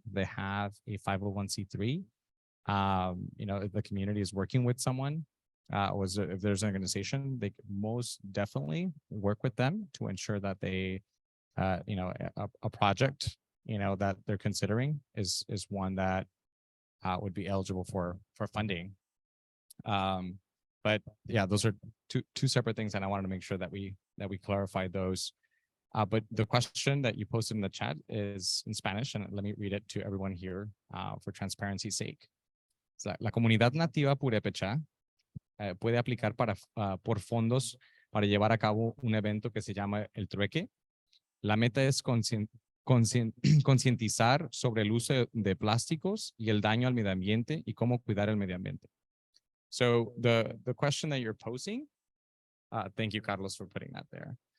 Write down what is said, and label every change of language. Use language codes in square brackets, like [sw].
[en] They have a 501c3. If the community is working with someone, if there's an organization, they could most definitely work with them to ensure that they, a project, that they're considering is one that would be eligible for funding. But yeah, those are two separate things, and I wanted to make sure that we clarify those. But the question that you posted in the chat is in Spanish, and let me read it to everyone here for transparency's sake. [es] So, la comunidad nativa purépecha puede aplicar por fondos para llevar a cabo un evento que se llama el trueque. La meta es concientizar sobre el uso de plásticos y el daño al medio ambiente y cómo cuidar el medio ambiente. [en] So the question that you're posing, thank you, Carlos, for putting that there.